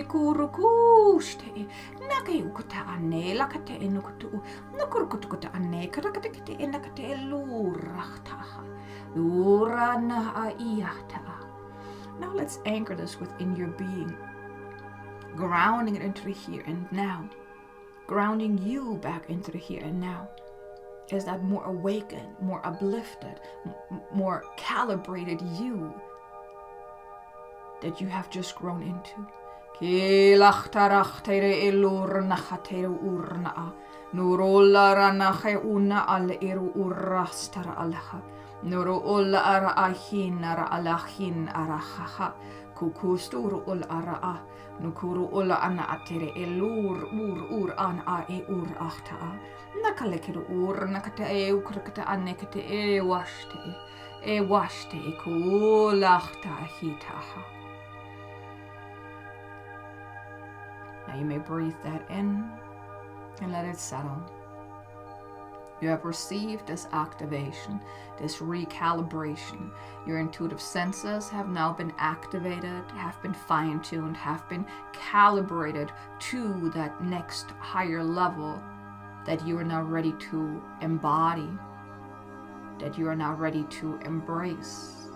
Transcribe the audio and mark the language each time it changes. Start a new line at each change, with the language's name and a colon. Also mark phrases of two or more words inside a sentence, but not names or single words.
English: kurukuste nake ukuta ane lakate enukutu nukurukuta ane karakate enakate elurachta urana aiata. Now let's anchor this within your being, grounding it into the here and now, grounding you back into the here and now. Is that more awakened, more uplifted, more calibrated you that you have just grown into. Kukusturu ul ara'a, nukuru ula ana atere elur ur an a e ur achta'a. Nakalekiru nakate e ukrakata anekate e washte e kulachta hitaha. you may breathe that in and let it settle. You have received this activation, this recalibration. Your intuitive senses have now been activated, have been fine-tuned, have been calibrated to that next higher level that you are now ready to embody, that you are now ready to embrace.